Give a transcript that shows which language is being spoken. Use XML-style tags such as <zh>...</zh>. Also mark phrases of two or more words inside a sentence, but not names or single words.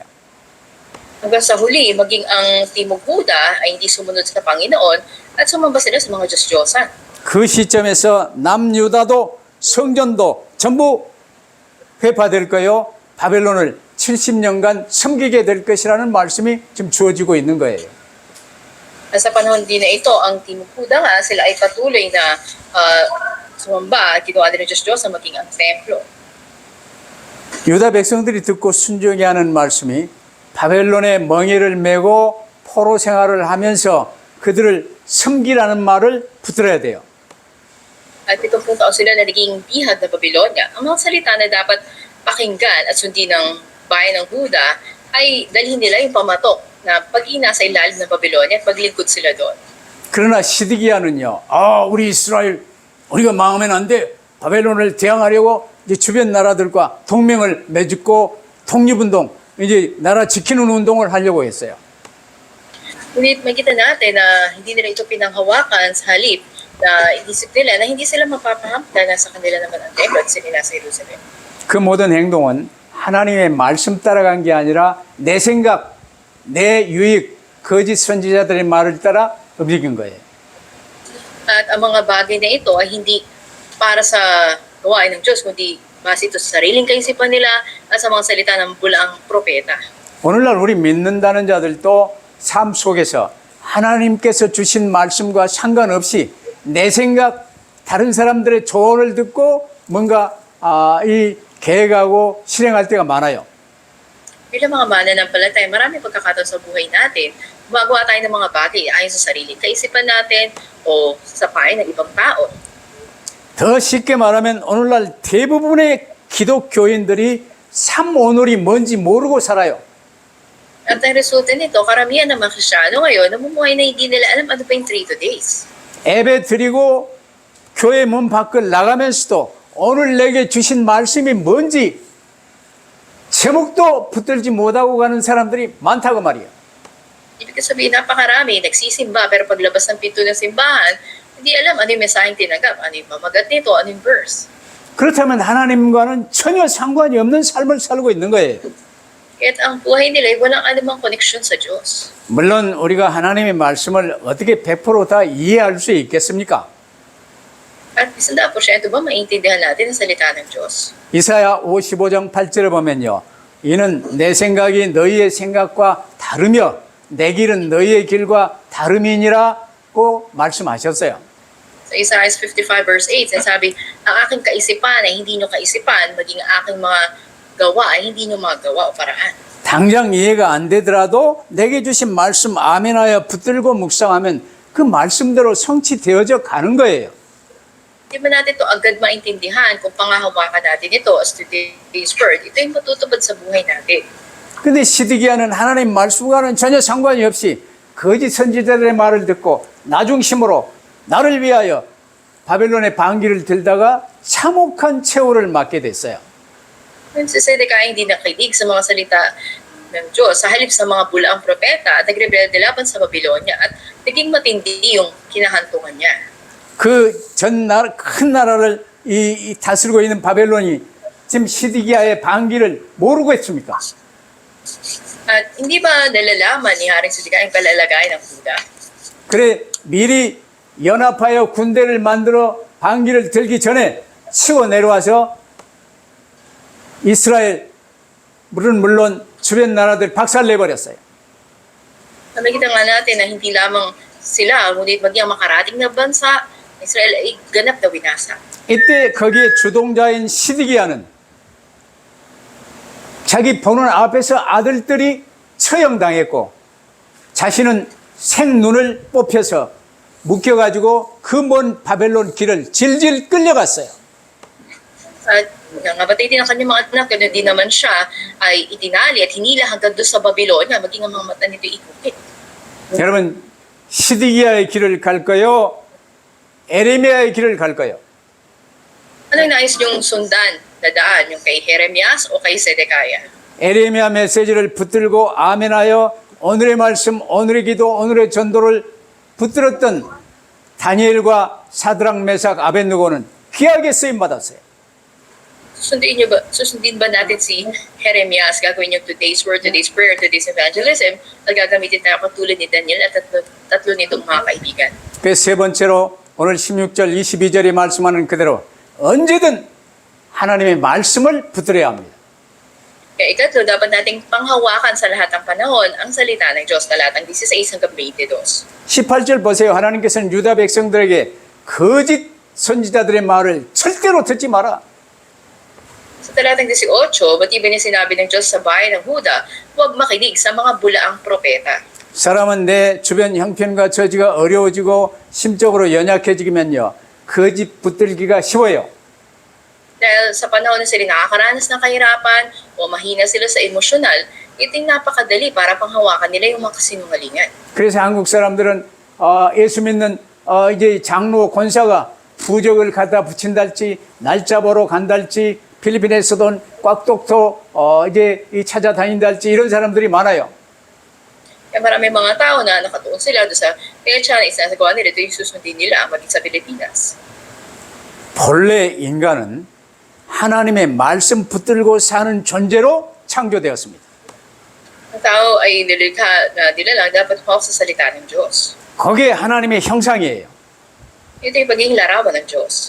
<tl>Hanggang sa huli, maging ang Timog Huda ay hindi sumunod sa Panginoon at sumamba sila sa mga Diyos-Diyosan.</tl> <ko>그 시점에서 남유다도 성전도 전부 회파될 거요. 바벨론을 70년간 섬기게 될 것이라는 말씀이 지금 주어지고 있는 거예요.</ko> <tl>At sa panahon din na ito, ang Timog Huda nga, sila ay patuloy na sumamba at ginawa din ng Diyos-Diyos na maging ang templo.</tl> <ko>유다 백성들이 듣고 순종히 하는 말씀이 바벨론의 멍에를 메고 포로 생활을 하면서 그들을 섬기라는 말을 붙들어야 돼요.</ko> <tl>At 70 taon sila na naging bihag na Babylonia. Ang mga salita na dapat pakinggan at sundin ng bayan ng Huda ay dalhin nila yung pamatok na pag-ina sa ilalim ng Babylonia at maglingkod sila doon.</tl> <ko>그러나 시드기야는요. 우리 이스라엘 우리가 망하면 안 돼. 바벨론을 대항하려고 이제 주변 나라들과 동맹을 맺고 독립운동, 이제 나라 지키는 운동을 하려고 했어요.</ko> <tl>Ngunit makita natin na hindi nila ito pinanghawakan sa halip na inisip nila na hindi sila mapapahamta na sa kanila naman ang templo at sila sa Jerusalem.</tl> <ko>그 모든 행동은 하나님의 말씀 따라간 게 아니라 내 생각, 내 유익, 거짓 선지자들의 말을 따라 움직인 거예요.</ko> <tl>At ang mga bagay na ito ay hindi para sa gawain ng Diyos, kundi base ito sa sariling kaisipan nila at sa mga salita ng bulaang propeta.</tl> <ko>오늘날 우리 믿는다는 자들도 삶 속에서 하나님께서 주신 말씀과 상관없이 내 생각, 다른 사람들의 조언을 듣고 뭔가 이 계획하고 실행할 때가 많아요.</ko> <tl>Bilang mga mananampalataya, maraming pagkakataon sa buhay natin, gumagawa tayo ng mga bagay ayon sa sariling kaisipan natin o sa payo ng ibang tao.</tl> <ko>더 쉽게 말하면 오늘날 대부분의 기독교인들이 삶 오늘이 뭔지 모르고 살아요.</ko> <tl>At ang resulta nito, karamihan ng mga Kristyano ngayon, namumuhay na hindi nila alam ano pa yung 3 days.</tl> <ko>예배 드리고 교회 문 밖을 나가면서도 오늘 내게 주신 말씀이 뭔지 제목도 붙들지 못하고 가는 사람들이 많다고 말이에요.</ko> <tl>Ibig sabihin, napakarami, nagsisimba, pero paglabas ng pinto ng simbahan, hindi alam ano yung mensaheng tinanggap, ano yung mamagat nito, ano yung verse.</tl> <ko>그렇다면 하나님과는 전혀 상관이 없는 삶을 살고 있는 거예요.</ko> <tl>Kaya't ang buhay nila ay walang anumang connection sa Diyos.</tl> <ko>물론 우리가 하나님의 말씀을 어떻게 100%다 이해할 수 있겠습니까?</ko> <tl>At 100% ba maintindihan natin ang salita ng Diyos?</tl> <ko>이사야 55장 8절에 보면요. 이는 내 생각이 너희의 생각과 다르며 내 길은 너희의 길과 다름이니라고 말씀하셨어요.</ko> <tl>Sa Isaiah 55 verse 8, sinasabi, ang aking kaisipan ay hindi nyo kaisipan, maging ang aking mga gawa ay hindi nyo mga gawa o paraan.</tl> <ko>당장 이해가 안 되더라도 내게 주신 말씀 아멘하여 붙들고 묵상하면 그 말씀대로 성취되어져 가는 거예요.</ko> <tl>Di ba natin ito agad maintindihan kung pangahawakan natin ito</tl> <en>as today's word,</en> <tl>ito yung matutupad sa buhay natin.</tl> <ko>근데 시드기야는 하나님 말씀과는 전혀 상관이 없이 거짓 선지자들의 말을 듣고 나중심으로 나를 위하여 바벨론의 방귀를 들다가 참혹한 최후를 맞게 됐어요.</ko> <tl>Si Zedekiah hindi nakinig sa mga salita ng Diyos sa halip sa mga bulaang propeta at nagrebelde laban sa Babylonia at naging matindi yung kinahantungan niya.</tl> <ko>그 큰 나라를 다스리고 있는 바벨론이 지금 시드기야의 방귀를 모르고 했습니까?</ko> <tl>At hindi ba nalalaman ni Haring Zedekiah ang kalalagayan ng Huda?</tl> <ko>그래 미리 연합하여 군대를 만들어 방귀를 들기 전에 치고 내려와서 이스라엘 물론 주변 나라들 박살내버렸어요.</ko> <tl>Nakikita nga natin na hindi lamang sila, ngunit maging ang makarating na bansa, Israel ay ganap na winasa.</tl> <ko>이때 거기에 주동자인 시드기야는 자기 보는 앞에서 아들들이 처형당했고 자신은 생눈을 뽑혀서 묶여가지고 그 먼 바벨론 길을 질질 끌려갔어요.</ko> <tl>At nangabatay din ang kanyang mga anak, ganoon din naman siya ay itinali at hinila hanggang doon sa Babylonia, maging ang mga mata nito ikupit.</tl> <ko>여러분 시드기야의 길을 갈까요? 에레미야의 길을 갈까요?</ko> <tl>Ano yung nais niyong sundan na daan, yung kay Jeremias o kay Zedekiah?</tl> <ko>에레미야 메시지를 붙들고 아멘하여 오늘의 말씀, 오늘의 기도, 오늘의 전도를 붙들었던 다니엘과 사드락, 메삭, 아벳느고는 귀하게 쓰임 받았어요.</ko> <tl>Susundin ba natin si Jeremias? Gagawin yung</tl> <en>today's word, today's prayer, today's evangelism</en> <tl>at gagamitin tayo katulad ni Daniel at tatlo nitong mga kaibigan.</tl> <ko>그 세 번째로 오늘 16절, 22절이 말씀하는 그대로 언제든 하나님의 말씀을 붙들어야 합니다.</ko> <tl>Kaya ikatlo, dapat nating panghawakan sa lahat ng panahon ang salita ng Diyos, talatang 16 hanggang 22.</tl> <ko>18절 보세요. 하나님께서는 유다 백성들에게 거짓 선지자들의 말을 절대로 듣지 마라. Sa talatang 18, matibay na sinabi ng Diyos sa bayan ng Huda, huwag makinig sa mga bulaang propeta. 사람은 내 주변 형편과 처지가 어려워지고 심적으로 연약해지면요. 거짓 붙들기가 쉬워요.</ko> <tl>Dahil sa panahon na sila nakakaranas ng kahirapan o mahina sila sa emosyonal, iting napakadali para panghawakan nila yung mga kasinungalingan.</tl> <ko>그래서 한국 사람들은 예수 믿는 이제 장로 권사가 부적을 갖다 붙인달지 날짜 보러 간달지 필리핀에서도 꽉독토 이제 찾아다닌달지 이런 사람들이 많아요.</ko> <tl>Kaya marami mga tao na nakatuon sila doon sa pecha na isasagawa nila, ito yung susundin nila maging sa Pilipinas.</tl> <ko>본래 인간은 하나님의 말씀 붙들고 사는 존재로 창조되었습니다.</ko> <tl>Ang tao ay nilikha na nilalang dapat hawak sa salita ng Diyos.</tl> <ko>그게 하나님의 형상이에요.</ko> <tl>Ito yung pagiging larawan ng Diyos.</tl>